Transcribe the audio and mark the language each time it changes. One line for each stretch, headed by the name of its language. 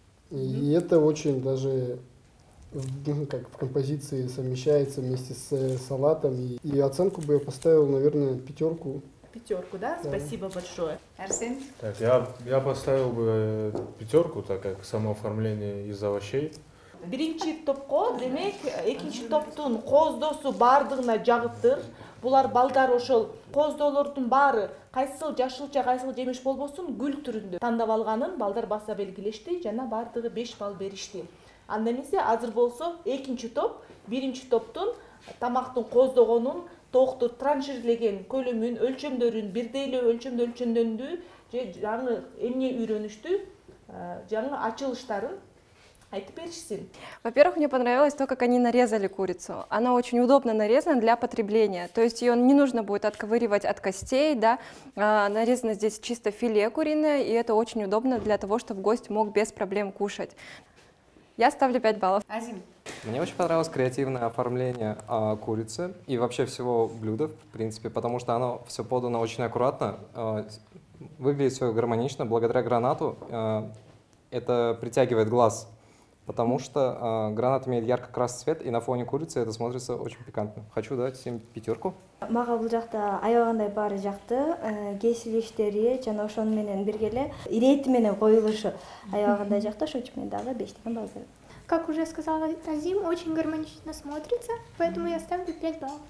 Russian: И это очень даже как в композиции совмещается вместе с салатом. И оценку бы я поставил, наверное, 5. 5, да? Спасибо большое. Арсен? Так, я поставил бы 5, так как самооформление из овощей.
Kyrgyz: Биринчи топко, демек, экинчи топтун кооздосу бардыгына жагыптыр. Булар балдар ошол кооздоолордун баары кайсыл жашылча, кайсыл жемиш болбосун гүл түрүндө тандап алганын балдар баса белгилешти жана бардыгы 5 балл беришти. Анда эмесе азыр болсо экинчи топ биринчи топтун тамактын кооздогонун, тоокту транширлеген көлөмүн, өлчөмдөрүн бирдей эле өлчөмдө өлчөмдөндү же жаңы эмне үйрөнүштү, жаңы ачылыштарын айтып беришсин.
Russian: Во-первых, мне понравилось то, как они нарезали курицу. Она очень удобно нарезана для потребления. То есть ее не нужно будет отковыривать от костей, да. Нарезано здесь чисто филе куриное, и это очень удобно для того, чтобы гость мог без проблем кушать. Я ставлю 5 баллов. Азим? Мне очень понравилось креативное оформление курицы и вообще всего блюда, в принципе, потому что оно все подано очень аккуратно, выглядит все гармонично. Благодаря гранату это притягивает глаз. Потому что гранат имеет ярко-красный цвет, и на фоне курицы это смотрится очень пикантно. Хочу дать им 5.
Kyrgyz: Мага бул жакта аябагандай баары жакты, кесилиштери жана ошону менен бирге эле ирети менен коюлушу аябагандай жакты, ошон үчүн мен дагы 5 балл берем.
Russian: Как уже сказала Азим, очень гармонично смотрится, поэтому я ставлю 5 баллов.